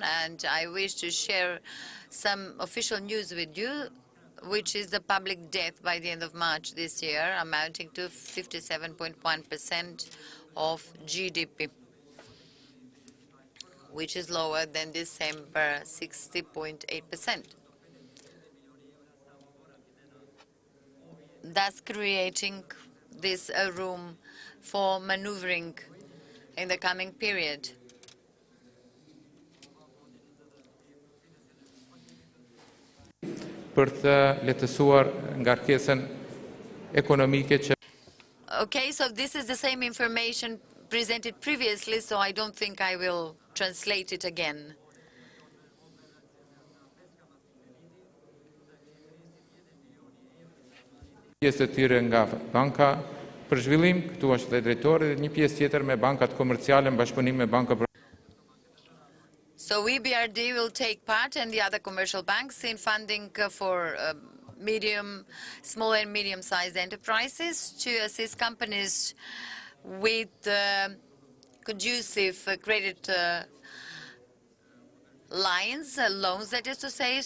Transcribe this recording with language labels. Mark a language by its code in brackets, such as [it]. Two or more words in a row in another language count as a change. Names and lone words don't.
[en] And I wish to share some official news with you, which is the public debt by the end of March this year, amounting to 57.1% of GDP, which is lower than December 60.8%. Thus creating this room for maneuvering in the coming period. [sq] për të lehtësuar ngarkesën ekonomike që [en] Okay, so this is the same information presented previously, so I don't think I will translate it again. [sq] Pjesë të tyre nga banka për zhvillim, këtu është dhe drejtori, dhe një pjesë tjetër me bankat komerciale në bashkëpunim me banka. [en] So EBRD will take part and the other commercial banks in funding for small and medium-sized enterprises to assist companies with conducive credit lines, loans, that is to say.